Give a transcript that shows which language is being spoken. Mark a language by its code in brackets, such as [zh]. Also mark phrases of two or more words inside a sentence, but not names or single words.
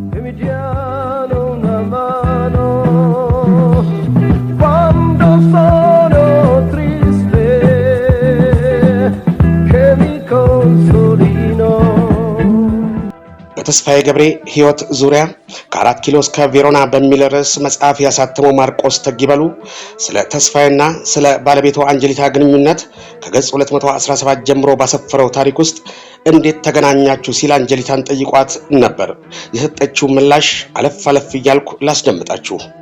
[it] diano una mano quando sono triste che mi consolino [am] በተስፋዬ ገብሬ ህይወት ዙሪያ ከ4 ኪሎ እስከ ቬሮና በሚል ርዕስ መጽሐፍ ያሳተመው ማርቆስ ተግይበሉ ስለ ተስፋዬና ስለ ባለቤቱ አንጀሊታ ግንኙነት ከገጽ 217 ጀምሮ ባሰፈረው ታሪክ ውስጥ እንዴት ተገናኛችሁ ሲል አንጀሊታን ጠይቋት ነበር። የሰጠችው ምላሽ አለፍ እያልኩ ላስደምጣችሁ።